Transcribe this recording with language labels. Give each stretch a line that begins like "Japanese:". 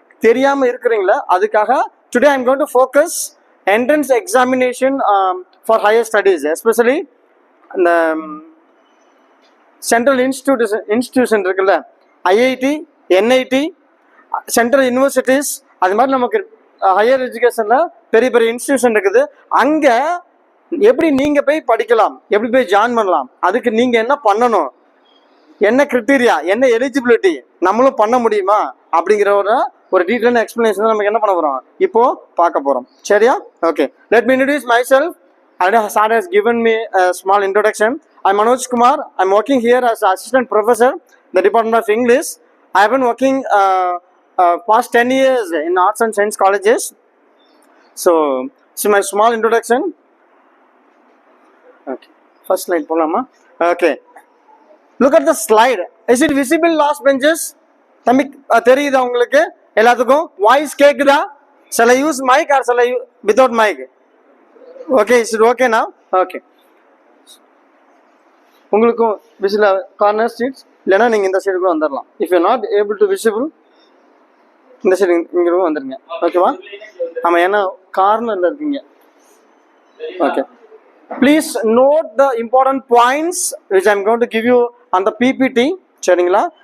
Tamil: தெரியாமல் இருக்கிறீங்களா, அதுக்காக
English: today I am going to focus entrance examination for higher studies, especially இந்த central institution இருக்குல்ல, IIT, NIT, central universities,
Tamil: அது மாதிரி நமக்கு ஹையர் எஜுகேஷனில் பெரிய பெரிய இன்ஸ்டிடியூஷன் இருக்குது. அங்கே எப்படி நீங்கள் போய் படிக்கலாம், எப்படி போய் ஜாயின் பண்ணலாம், அதுக்கு நீங்கள் என்ன பண்ணணும், என்ன கிரிட்டீரியா, என்ன எலிஜிபிலிட்டி, நம்மளும் பண்ண முடியுமா அப்படிங்கிற ஒரு டீட்டெயில் எக்ஸ்பிளனேஷன் நமக்கு என்ன பண்ண போகிறோம், இப்போ பார்க்க போகிறோம். சரியா?
English: Okay. Let me introduce myself. Sir has given me a small introduction. I'm Manoj Kumar. I'm working here as assistant professor in the Department of English. I have been working past 10 years in arts and science colleges. So my small introduction. Okay. First slide
Tamil: polama.
English: Okay. Look at the slide. Is it visible last benches?
Tamil: தம்பி தெரியுதா உங்களுக்கு எல்லாத்துக்கும்? Voice கேக்குதா?
English: Shall I use mic or shall I without mic? Okay, is it okay now? Okay.
Tamil: உங்களுக்கும் விசில corner seeds இல்லைன்னா நீங்கள் இந்த சைடு கூட வந்துடலாம்.
English: if you not able to visible
Tamil: இந்த சைடு இங்கே கூட வந்துடுங்க. ஓகேவா? ஆமாம், ஏன்னா கார்னரில் இருக்கீங்க. Okay.
English: please note the important points which I am going to give you
Tamil: அந்த பிபிடி. சரிங்களா?